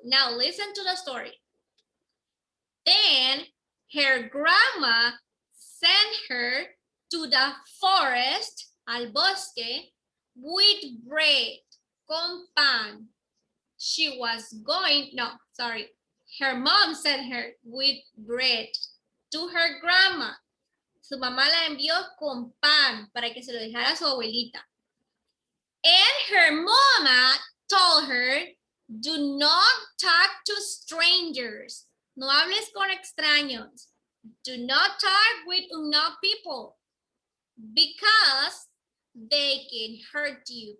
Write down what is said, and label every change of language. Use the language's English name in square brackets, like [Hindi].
[English] Now listen to the story. Then her grandma sent her to the forest, [Spanish] al bosque, [English] with bread, [Spanish] con pan. [English] She was going, no, sorry. Her mom sent her with bread to her grandma. [Spanish] Su mamá la envió con pan para que se lo dejara a su abuelita. [English] And her mama told her, do not talk to strangers. [Spanish] No hables con extraños. [English] Do not talk with unknown people because they can hurt you.